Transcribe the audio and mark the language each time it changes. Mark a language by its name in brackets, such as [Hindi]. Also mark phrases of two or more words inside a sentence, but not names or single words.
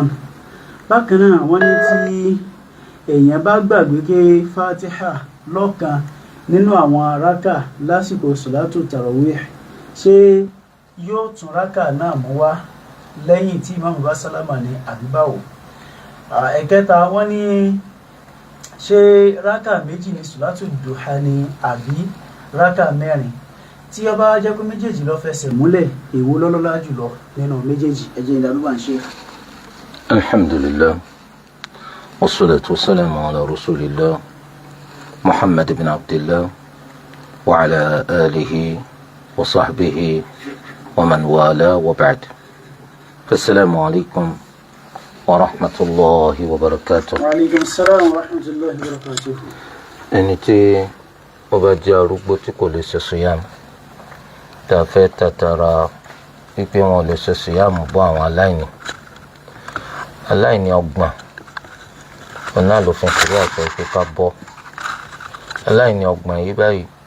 [Yoruba] Bákan náà wọ́n ní tí èèyàn bá gbàgbé ké Fatiha lọ́kan nínú àwọn rákà lásìkò sọ̀látù tarawih, ṣé yóò tún rákà náà mú wá lẹ́yìn tí ìmáàmù bá sálámà ní àbí báwo? Ẹ̀kẹta wọ́n ní ṣé rákà méjì ní sọ̀látù dùhà ni àbí rákà mẹ́rin? Tí ó bá jẹ́ pé méjèèjì ló fẹsẹ̀ múlẹ̀, èwo ló lọ́lá jùlọ nínú méjèèjì? Ẹ jẹ́ ìdálúbà ń ṣe. [Arabic] الحمد لله، والصلاة والسلام على رسول الله، محمد بن عبد الله، وعلى آله وصحبه ومن والى وبعد. السلام عليكم ورحمة الله وبركاته. وعليكم السلام ورحمة الله وبركاته. [Yoruba] Ẹni tí ó bá jẹ́ arúgbó tí kò lè ṣe sùyàmù, tá a fẹ́ tàtàrà pípé wọn lè ṣe sùyàmù bọ́ àwọn aláìní ọgbọ̀n, ọ̀nà ló fi ṣeré àṣẹ pé ká bọ́ aláìní ọgbọ̀n yìí báyìí.